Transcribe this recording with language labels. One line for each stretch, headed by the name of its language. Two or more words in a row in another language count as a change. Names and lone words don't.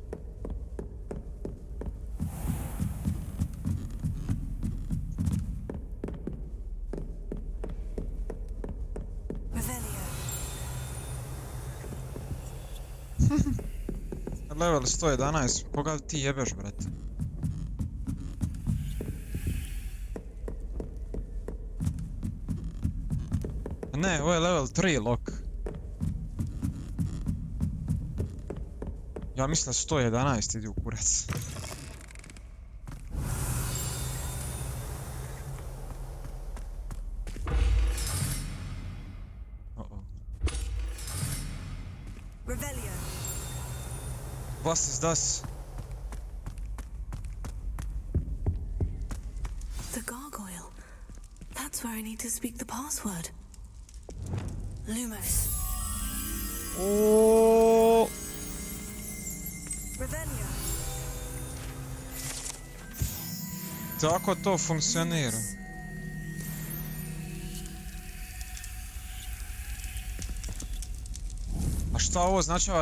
Bosnian: Level 111, koga ti jebeš, brate? Ne, ovo je
English: level 3 lock.
Bosnian: Ja mislim 111 idi u kurac.
English: What is this? The gargoyle. That's where I need to speak the password. Lumos. Oh. Revelio.
Bosnian: Tako to funkcionira. A šta ovo značava?